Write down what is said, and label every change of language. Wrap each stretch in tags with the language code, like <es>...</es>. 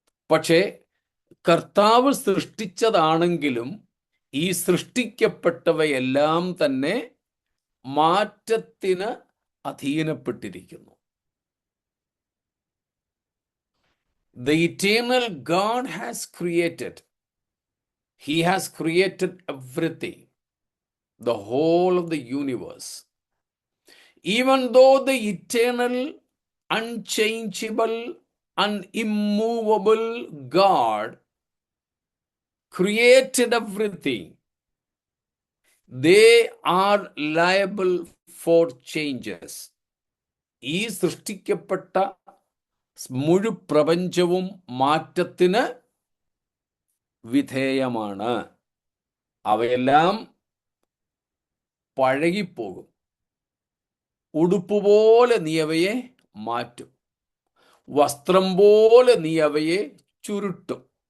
<ml>പക്ഷേ കർത്താവ് സൃഷ്ടിച്ചതാണെങ്കിലും ഈ സൃഷ്ടിക്കപ്പെട്ടവയെല്ലാം തന്നെ മാറ്റത്തിന് അധീനപ്പെട്ടിരിക്കുന്നു.</ml> <en>The eternal God has created. He has created everything, the whole of the universe. Even though the eternal, unchangeable, and immovable God created everything, they are liable for changes.</en> <ml>ഈ സൃഷ്ടിക്കപ്പെട്ട മുഴുപ്രപഞ്ചവും മാറ്റത്തിന് വിധേയമാണ്. അവയെല്ലാം പഴകിപ്പോകും. ഉടുപ്പുപോലെ നീ അവയെ മാറ്റും, വസ്ത്രം പോലെ നീ അവയെ ചുരുട്ടും.</ml>